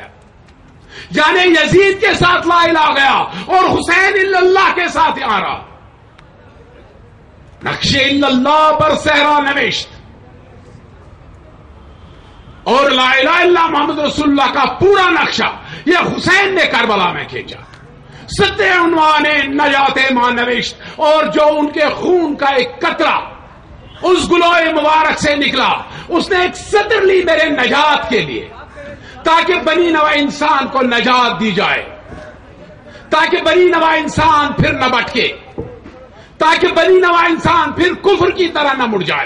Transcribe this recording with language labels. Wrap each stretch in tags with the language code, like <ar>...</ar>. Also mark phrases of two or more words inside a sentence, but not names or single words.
<ur>یعنی یزید کے ساتھ</ur> <ar>لا الہ</ar> <ur>گیا اور حسین</ur> <ar>الا اللہ</ar> <ur>کے ساتھ آ رہا۔</ur> <fa>نقش الا اللہ پر صحرا نوشت،</fa> <ur>اور</ur> <ar>لا الہ الا اللہ محمد رسول اللہ</ar> <ur>کا پورا نقشہ یہ حسین نے کربلا میں کھینچا۔</ur> <fa>سطر عنوان نجات ما نوشت،</fa> <ur>اور جو ان کے خون کا ایک قطرہ اس گلوئے مبارک سے نکلا، اس نے ایک سطر لی میرے نجات کے لیے، تاکہ بنی نوع انسان کو نجات دی جائے، تاکہ بنی نوع انسان پھر نہ بھٹکے، تاکہ بنی نوع انسان پھر کفر کی طرح نہ مڑ جائے۔</ur>